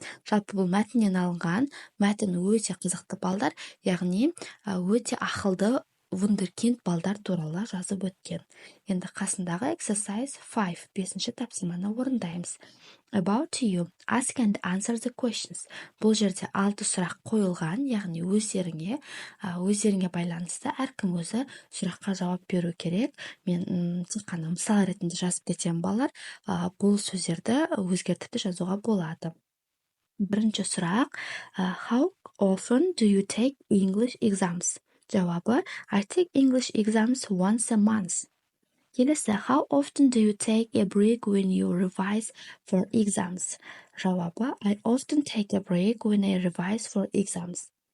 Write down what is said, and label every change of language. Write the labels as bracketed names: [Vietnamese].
[Kazakh] Жалпы бұл мәтіннен алынған, мәтін өте қызықты балдар, яғни өте ақылды вундеркинд балдар туралы жазып өткен. Енді қасындағы exercise 5, 5-ші тапсырманы орындаймыз. [English] About you, ask and answer the questions. [Kazakh] Бұл жерде 6 сұрақ қойылған, яғни өздеріңе байланысты әркім өзі сұраққа жауап беру керек. Мен тек қана мысал ретінде жазып кетемін балалар. Бұл сөздерді өзгертіп жазуға болады. Бірінші сұрақ, [English] how often do you take English exams? Жауабы, I take English exams once a month. Келесі, how often do you take a break when you revise for exams? Жауабы, I often take a break when I revise for exams.